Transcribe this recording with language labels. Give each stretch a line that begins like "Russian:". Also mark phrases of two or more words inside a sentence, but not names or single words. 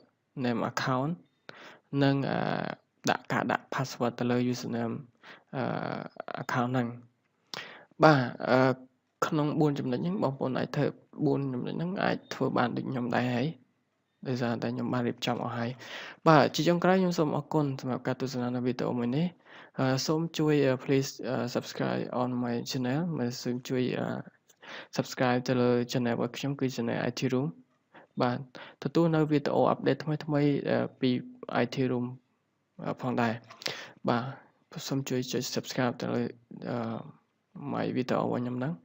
English: name account
Khmer: និងដាក់ការដាក់ password ទៅលើ
English: username account
Khmer: ហ្នឹងបាទក្នុង4ចំណុចហ្នឹងបងប្អូនអាចធ្វើ4ចំណុចហ្នឹងអាចធ្វើបានដូចខ្ញុំដែរហើយដោយសារតែខ្ញុំបានរៀបចំអស់ហើយបាទជាចុងក្រោយខ្ញុំសូមអរគុណសម្រាប់ការទស្សនានៅវីដេអូមួយនេះសូមជួយ please
English: subscribe on my channel
Khmer: សូមជួយ subscribe ទៅលើ channel របស់ខ្ញុំគឺ channel IT Room បាទទទួលនៅវីដេអូ update ថ្មីៗពី IT Room ផងដែរបាទសូមជួយចុច subscribe ទៅលើ my វីដេអូរបស់ខ្ញុំហ្នឹង